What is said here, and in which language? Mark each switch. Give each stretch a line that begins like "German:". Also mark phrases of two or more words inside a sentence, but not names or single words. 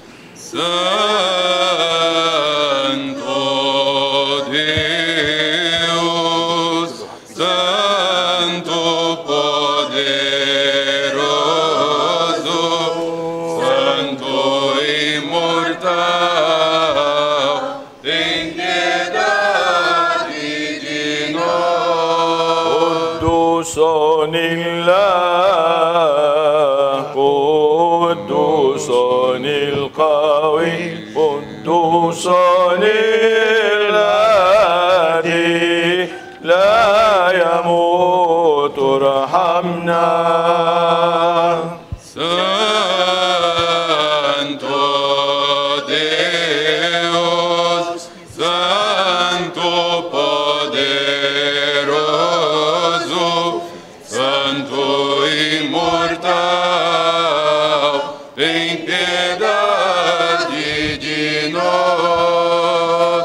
Portuguese: Santo Deus, Santo poderoso, Santo imortal, tem piedade de nós.
Arabic: قدوس لله قدوس القوي, قدوس الذي لا يموت ارحمنا.
Portuguese: Santo Deus, Santo poderoso, Santo imortal, tem piedade de nós.